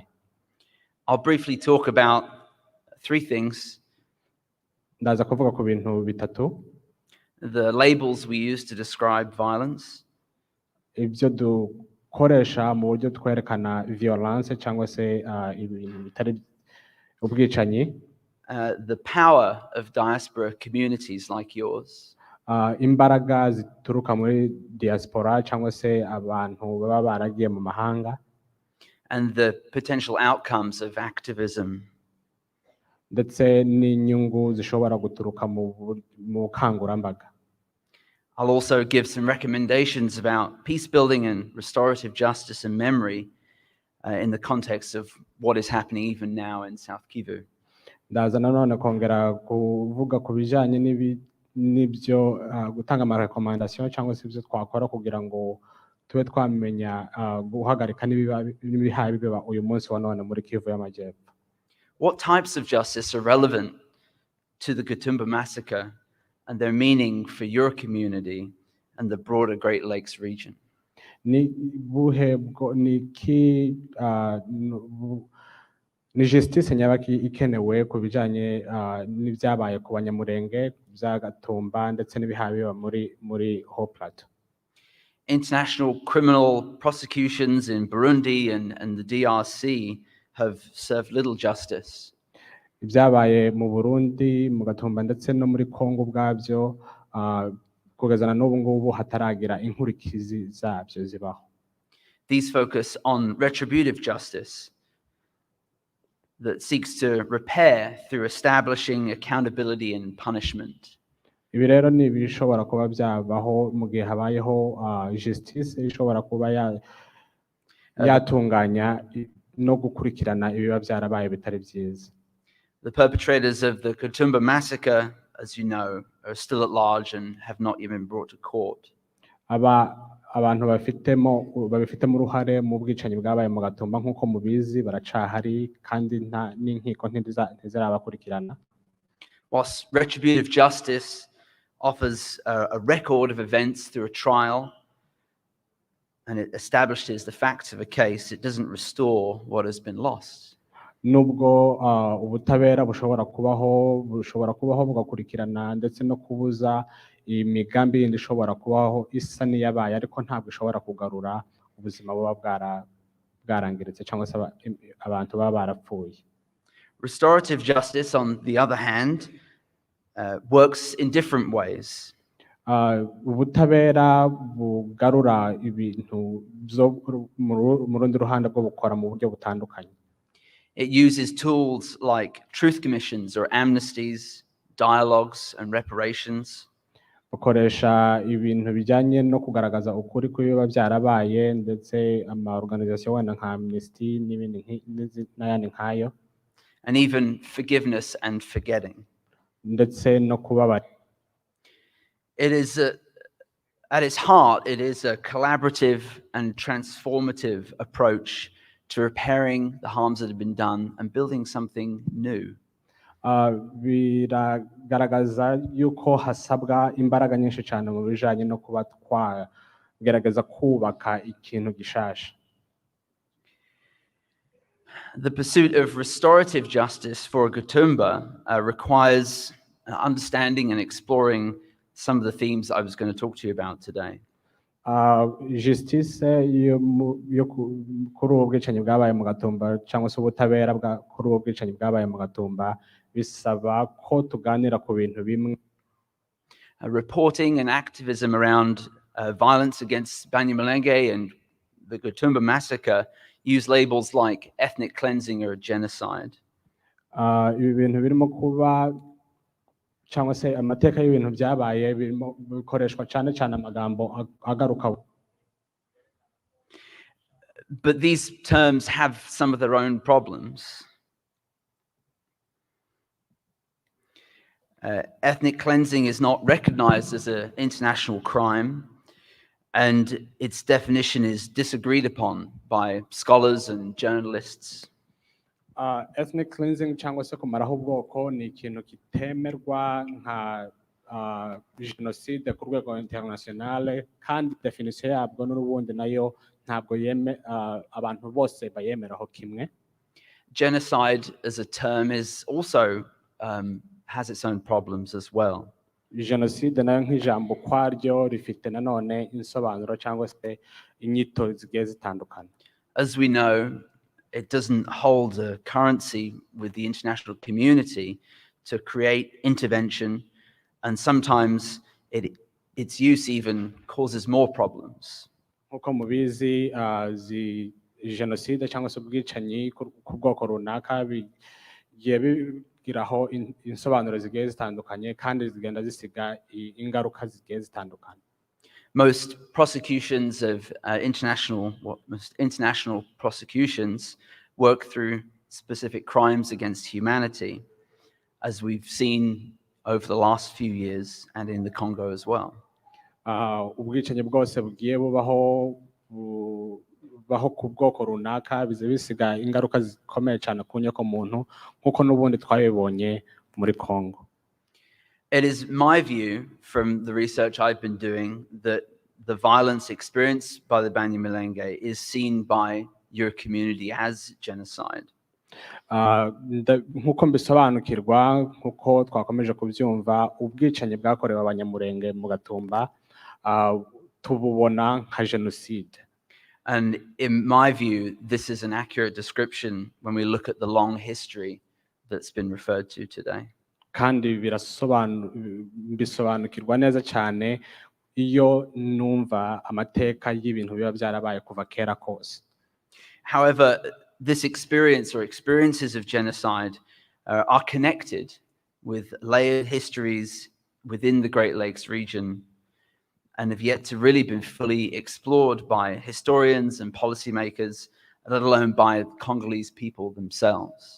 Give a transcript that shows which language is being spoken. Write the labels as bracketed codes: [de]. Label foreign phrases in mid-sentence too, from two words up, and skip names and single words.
[en] I'll briefly talk about three things. [rw] Ndaza kuvuga ku bintu bitatu. [en] The labels we use to describe violence. [rw] Ibyo dukoresha mu buryo twerekana violence cyangwa se ibintu bitari ubwicanyi. [en] The power of diaspora communities like yours. [rw] Imbaraga zituruka muri diaspora cyangwa se abantu baba baragiye mu mahanga. [en] And the potential outcomes of activism. [rw] Ndetse n'inyungu zishobora guturuka mu bukangurambaga. [en] I'll also give some recommendations about peace building and restorative justice and memory in the context of what is happening even now in South Kivu. [rw] ndaza nanone kongera kuvuga ku bijyanye n'ibyo gutanga amarekomandasiyo cyangwa se ibyo twakora kugira ngo tube twamenya guhagarika n'ibihaye biba uyu munsi wa none muri Kivu y'Amajyepfo. [en] What types of justice are relevant to the Gatumba massacre and their meaning for your community and the broader Great Lakes region? [rw] Ni justice nyabaki ikenewe ku bijyanye n'ibyabaye ku Banyamulenge bya Gatumba ndetse n'ibihaye biba muri Haut Plateau. [en] International criminal prosecutions in Burundi and the DRC have served little justice. [rw] Ibyabaye mu Burundi, mu Gatumba ndetse no muri Kongo bwabyo kugezana n'ubu ngubu hataragira inkurikizi zabyo zibaho. [en] These focus on retributive justice that seeks to repair through establishing accountability and punishment. [rw] Ibi rero ni ibishobora kuba byabaho mu gihe habayeho justice ishobora kuba yatunganya no gukurikirana ibiba byarabaye bitari byiza. [en] The perpetrators of the Gatumba massacre, as you know, are still at large and have not even been brought to court. [rw] Abantu babifitemo uruhare mu bwicanyi bwabaye mu Gatumba nk'uko mubizi baracahari kandi n'inkiko ntizirabakurikirana. [en] Whilst retributive justice offers a record of events through a trial and it establishes the facts of a case, it doesn't restore what has been lost. [rw] Nubwo ubutabera bushobora kubaho bugakurikirana ndetse no kubuza imigambi yindi ishobora kubaho isa n'iyabaye ariko ntabwo ishobora kugarura ubuzima buba bwarangiritse cyangwa se abantu baba barapfuye. [en] Restorative justice, on the other hand, works in different ways. [rw] Ubutabera bugarura ibintu mu rundi ruhande bwo bukora mu buryo butandukanye. [en] It uses tools like truth commissions or amnesties, dialogues and reparations. [rw] Bukoresha ibintu bijyanye no kugaragaza ukuri kw'ibiba byarabaye ndetse organization wenda nka amnesty n'ibindi n'ayandi nkayo. [en] And even forgiveness and forgetting. [rw] Ndetse no kubabara. [en] It is at its heart, it is a collaborative and transformative approach to repairing the harms that have been done and building something new. [rw] Biragaragaza yuko hasabwa imbaraga nyinshi cyane mu bijanye no kuba twagerageza kubaka ikintu gishasha. [en] The pursuit of restorative justice for Gatumba requires understanding and exploring some of the themes I was going to talk to you about today. [rw] Justice yo kuri ubu bwicanyi bwabaye mu Gatumba cyangwa se ubutabera kuri ubu bwicanyi bwabaye mu Gatumba bisaba ko tuganira ku bintu bimwe. [en] Reporting and activism around violence against Abanyamulenge and the Gatumba massacre use labels like ethnic cleansing or genocide. [rw] Ibi bintu birimo kuba cyangwa se amateka y'ibintu byabaye birimo bikoreshwa cyane cyane amagambo agaruka. [en] But these terms have some of their own problems. Ethnic cleansing is not recognized as an international crime, and its definition is disagreed upon by scholars and journalists. Ethnic cleansing [rw] cyangwa se kumaraho ubwoko ni ikintu kitemerwa nka genocide ku rwego internationale kandi definition yabwo n'ubundi nayo ntabwo abantu bose bayemeraho kimwe. [en] Genocide as a term is also has its own problems as well. [rw] Genocide nayo nk'ijambo kwaryo rifite nanone insobanuro cyangwa se inyito zigiye zitandukana. [en] As we know, it doesn't hold a currency with the international community to create intervention, and sometimes its use even causes more problems. [rw] Nkuko mubizi genocide cyangwa se ubwicanyi ku bwoko runaka bigiye bigiraho insobanuro zigiye zitandukanye kandi zigenda zisiga ingaruka zigiye zitandukanye. [en] Most prosecutions of most international prosecutions work through specific crimes against humanity, as we've seen over the last few years and in the Congo as well. [rw] Ubwicanyi bwose bugiye bubaho ku bwoko runaka biza bisiga ingaruka zikomeye cyane ku nyokomuntu nk'uko n'ubundi twabibonye muri Congo. [en] It is my view from the research I've been doing that the violence experienced by the Abanyamulenge is seen by your community as genocide. [rw] Nk'uko mbisobanukirwa nk'uko twakomeje kubyumva ubwicanyi bwakorewe Abanyamulenge mu Gatumba tububona nka jenoside. [en] And in my view, this is an accurate description when we look at the long history that's been referred to today. [rw] Kandi bisobanukirwa neza cyane iyo numva amateka y'ibintu biba byarabaye kuva kera kose. [en] However, this experience or experiences of genocide are connected with layered histories within the Great Lakes region and have yet to really been fully explored by historians and policymakers, let alone by Congolese people themselves.